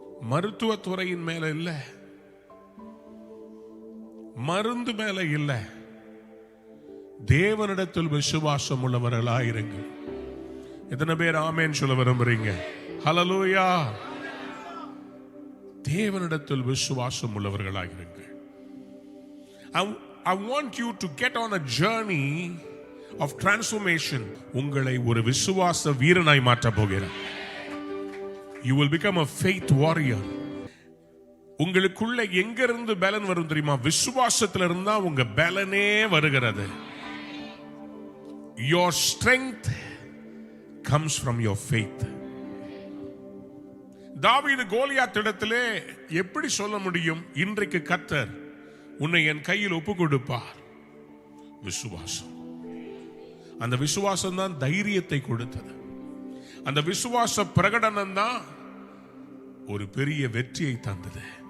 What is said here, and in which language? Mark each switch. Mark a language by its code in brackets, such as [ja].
[ta] மருத்துவத்துறையின் மேல இல்ல, மருந்து மேல இல்ல, தேவனிடத்தில் விசுவாசம் உள்ளவர்களாயிருங்கள். எத்தனை பேர் ஆமேன் சொல்ல விரும்புறீங்க? ஹல்லேலூயா. தேவனிடத்தில் விசுவாசம் உள்ளவர்களாயிருங்கள். [en] I want you to get on a journey of transformation. [ta] உங்களை ஒரு விசுவாச வீரனாய் மாற்ற போகிறார். [en] You will become a faith warrior. [ta] உங்களுக்குள்ள எங்க இருந்து பலன் வரும் தெரியுமா? விசுவாசத்துல இருந்தா உங்க பலனே வருகிறது. [en] Your strength comes from your faith. [ta] தாவீது கோலியாத்திடத்திலே எப்படி சொல்ல முடியும், இன்றைக்கு கர்த்தர் உன்னை என் கையில் ஒப்பு கொடுப்பார்? விசுவாசம். அந்த விசுவாசம் தான் தைரியத்தை கொடுத்தது. அந்த விசுவாச பிரகடனம் தான் ஒரு பெரிய வெற்றியை தந்தது.